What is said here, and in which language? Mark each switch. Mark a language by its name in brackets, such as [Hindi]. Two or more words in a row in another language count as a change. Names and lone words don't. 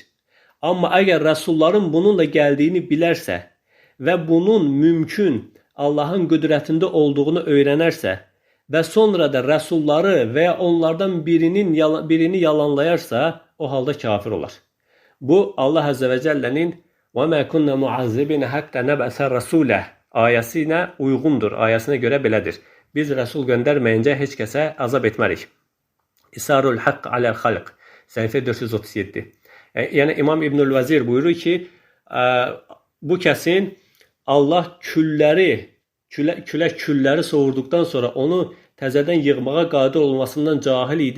[Azerbaijani] Amma əgər rəsulların bununla gəldiyini bilərsə və bunun mümkün Allahın qüdrətində olduğunu öyrənərsə və sonra da rəsulları və ya onlardan birini yalanlayarsa, o halda kafir olar. Bu Allah [Arabic] عز وجل وَمَا كُنَّ مُعَذِّبِينَ حَتَّى نَبْعَثَ رَسُولَهُ [Azerbaijani] ayəsinə uyğundur, ayəsinə görə belədir. Biz rəsul göndərməyincə heç kəsə azab etmərik. İsarul Haqq aləl xalq, səhifə 437. Yəni İmam İbnül Vəzir buyurur ki, bu kəsin Allah külləri soğurduqdan sonra onu təzədən yığmağa qadir olmasından cahil idi.